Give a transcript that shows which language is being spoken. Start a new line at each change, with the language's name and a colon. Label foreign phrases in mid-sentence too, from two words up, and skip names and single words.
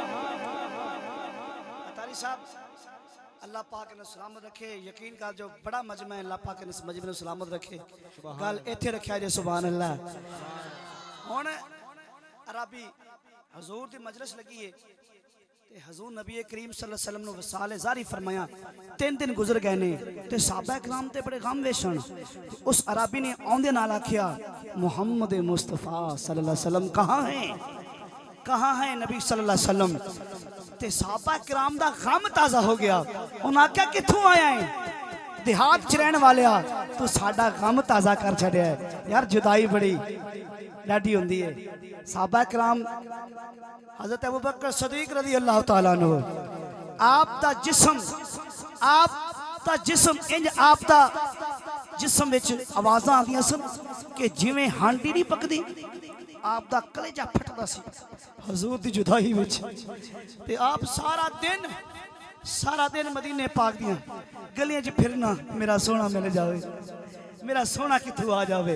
Punjabi: عطاری صاحب اللہ پاک نے سلامت رکھے یقین کا جو بڑا مجمع ہے اللہ پاک نے مجمعے نے سلامت رکھے گل ایتھے رکھا جے سبحان اللہ. ہن عربی حضور دی مجلس لگی ہے تے حضور نبی کریم صلی اللہ علیہ وسلم نوں وصال جاری فرمایا 3 دن گزر گئے نے تے صحابہ کرام تے بڑے غم ویشن اس عربی نے آندے نال آکھیا محمد مصطفیٰ صلی اللہ علیہ وسلم کہاں ہے نبی صلی اللہ علیہ وسلم تے صحابہ کرام دا غم تازہ ہو گیا انہاں آکھیا کتھوں آیا ہے دیہات چ رہن والے توں ساڈا غم تازہ کر چھڈیا ہے یار جدائی بڑی لاڈی ہوندی ہے. صحابہ کرام حضرت ابو بکر صدیق رضی اللہ تعالیٰ عنہ آپ دا جسم اینج آپ دا جسم وچ آوازاں آندیاں سن کہ جویں ہانڈی نہیں پکدی آپ دا کلیجہ پھٹدا سی حضور دی جدائی وچ تے آپ سارا دن مدینے پاک دیاں گلیاں چ پھرنا میرا سوہنا مل جاوے میرا سوہنا کتھوں آ جاوے.